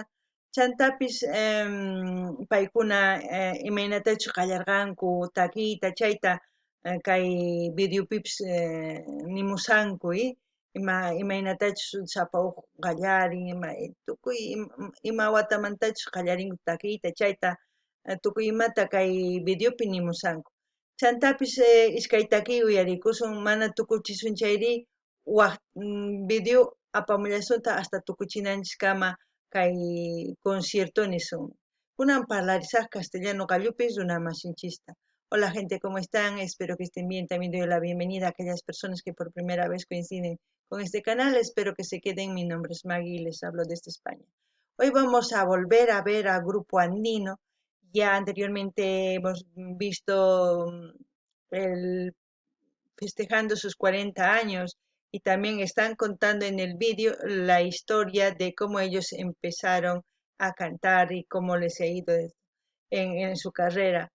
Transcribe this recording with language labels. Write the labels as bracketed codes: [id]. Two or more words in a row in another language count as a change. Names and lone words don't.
[qu] Chantapis paykuna imaynatachus qallarqanku takiyta chayta kay videopipas nimusanku imaynatachus sapa huk qallarin tukuy ima watamantachus qallarinku takiyta chayta tukuy imata kay videopi nimusanku. Chantapis iskay takiy uyarikusun mana tukuchisun chayri waq video apamullasunta hasta tukuchinanchiskama kay concierto nisun. Kunan parlarisaq castellano qallupis runamasinchista. [es] Hola gente, ¿cómo están? Espero que estén bien. También doy la bienvenida a aquellas personas que por primera vez coinciden con este canal. Espero que se queden. Mi nombre es Maggie y les hablo desde España. Hoy vamos a volver a ver a Grupo Andino. Ya anteriormente hemos visto el festejando sus 40 años y también están contando en el vídeo la historia de cómo ellos empezaron a cantar y cómo les ha ido en su carrera.